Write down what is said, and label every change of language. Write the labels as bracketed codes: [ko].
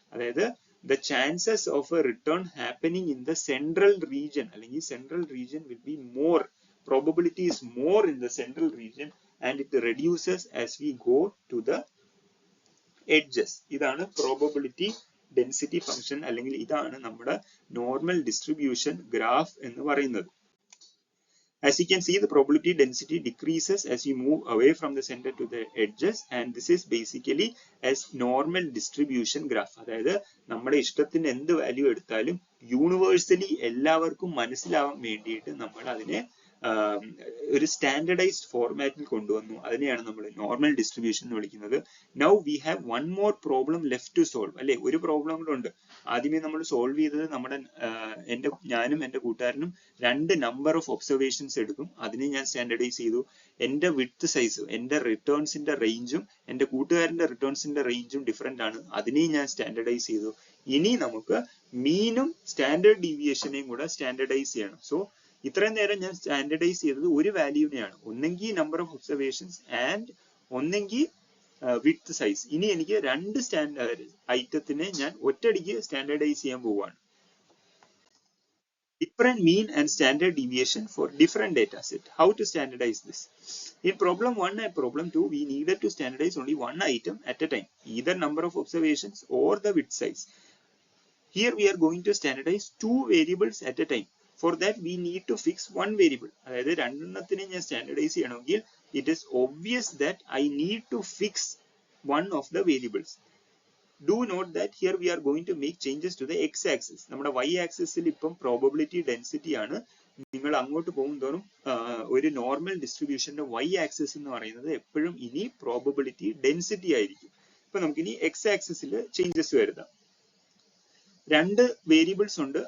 [ml] അതായത് [en] the chances of a return happening in the central region [ml] അല്ലെങ്കിൽ [en] central region will be more, probability is more in the central region and it reduces as we go to the edges. [ml] ഇതാണ് probability density function അല്ലെങ്കിൽ ഇതാണ് നമ്മുടെ normal distribution graph എന്ന് പറയുന്നത്. [en] As you can see, the probability density decreases as you move away from the center to the edges, and this is basically as normal distribution graph. [ml] അതായത് നമ്മുടെ ഇഷ്ടത്തിന് എന്ത് value എടുത്താലും യൂണിവേഴ്സലി എല്ലാവർക്കും മനസ്സിലാവാൻ വേണ്ടിയിട്ട് നമ്മൾ അതിനെ ഒരു സ്റ്റാൻഡർഡൈസ്ഡ് ഫോർമാറ്റിൽ കൊണ്ടുവന്നു. അതിനെയാണ് നമ്മൾ നോർമൽ ഡിസ്ട്രിബ്യൂഷൻ എന്ന് വിളിക്കുന്നത്. [en] Now we have one more problem left to solve. [ml] അല്ലെ, ഒരു പ്രോബ്ലം കൂടെ ഉണ്ട്. ആദ്യമേ നമ്മൾ സോൾവ് ചെയ്തത് ഞാനും എന്റെ കൂട്ടുകാരനും 2 നമ്പർ ഓഫ് ഒബ്സർവേഷൻസ് എടുക്കും. അതിനെ ഞാൻ സ്റ്റാൻഡർഡൈസ് ചെയ്തു. എന്റെ വിഡ്ത്ത് സൈസ്, എന്റെ റിട്ടേൺസിന്റെ റേഞ്ചും എന്റെ കൂട്ടുകാരന്റെ റിട്ടേൺസിന്റെ റേഞ്ചും ഡിഫറെന്റ് ആണ്. അതിനെയും ഞാൻ സ്റ്റാൻഡർഡൈസ് ചെയ്തു. ഇനി നമുക്ക് മീനും സ്റ്റാൻഡേർഡ് ഡീവിയേഷനെയും കൂടെ സ്റ്റാൻഡർഡൈസ് ചെയ്യണം. സോ ഇത്രയും നേരം ഞാൻ സ്റ്റാൻഡർഡൈസ് ചെയ്തത് ഒരു വാല്യൂവിനെയാണ്, ഒന്നെങ്കിൽ നമ്പർ ഓഫ് ഒബ്സർവേഷൻസ് ആൻഡ് ഒന്നെങ്കിൽ വിഡ്ത്ത് സൈസ്. ഇനി എനിക്ക് 2 സ്റ്റാൻഡേർഡ് ഐറ്റത്തിനെ ഞാൻ ഒറ്റയടിക്ക് സ്റ്റാൻഡർഡൈസ് ചെയ്യാൻ പോവുകയാണ്. [en] Different mean and standard deviation for different data set. How to standardize this? In problem 1 and problem 2, we needed to standardize only one item at a time, either number of observations or the width size. Here we are going to standardize 2 variables at a time. For that we need to fix one variable. [ml] അതായത് രണ്ടെണ്ണത്തിനെ ഞാൻ standardise ചെയ്യണമെങ്കിൽ [en] it is obvious that I need to fix one of the variables. Do note that here we are going to make changes to the x-axis. [ml] നമ്മുടെ y-axisൽ ഇപ്പം probability density ആണ്. നിങ്ങൾ അങ്ങോട്ട് പോകുന്തോറും ഒരു നോർമൽ ഡിസ്ട്രിബ്യൂഷന്റെ y-axis എന്ന് പറയുന്നത് എപ്പോഴും ഇനി പ്രോബബിലിറ്റി ഡെൻസിറ്റി ആയിരിക്കും. ഇപ്പൊ നമുക്കിനി x-axisൽ ചേഞ്ചസ് വരുത്താം. 2 വേരിയബിൾസ് ഉണ്ട്.